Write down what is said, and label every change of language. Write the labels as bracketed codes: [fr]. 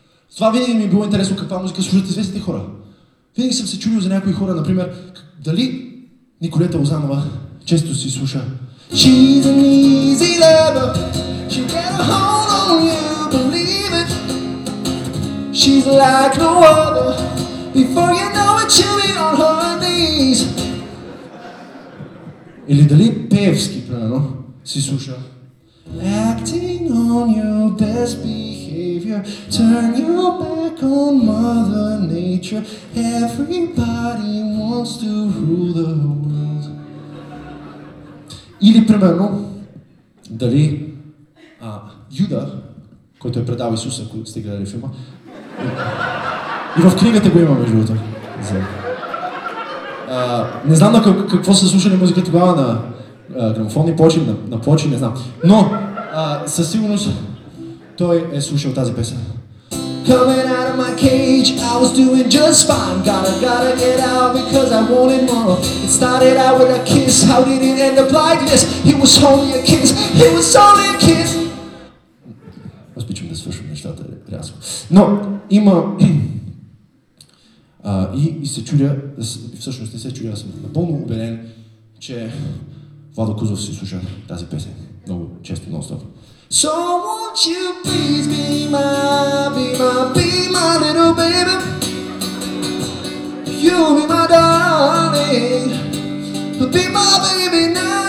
[bg] С това винаги ми е било интересно каква музика слушат известните хора. Винаги съм се чудил за някои хора, например, дали Николета Лозанова често си слуша [en] She's an easy lover, she get a hold on you, believe it. She's like no other, before you know it, she'll be on her knees. [bg] Или дали Пеевски, примерно, си слуша. [en] Acting on your best behavior, turn your back on Mother Nature, everybody wants to rule the world. [bg] Или, примерно, дали Юда, който е предал Исуса, ако сте гледали филма, и в книгата го има, между другото. Не знам на какво са слушали музика тогава, на грамофонни плочи, на плочи, не знам. Но със сигурност той е слушал тази песен. [en] Coming out of my cage, I was doing just fine. Gotta get out because I wanted more. It started out with a kiss, how did it end up like this? He was only a kiss, he was only a kiss. [bg] Аз обичам да свършвам нещата рязко. Но има... и се чудя, всъщност не се чудя, аз съм напълно убеден, че Владо Кузов си слуша тази песен много често, много стоп. [en] So won't you please be my little baby? You'll be my darling, be my baby now.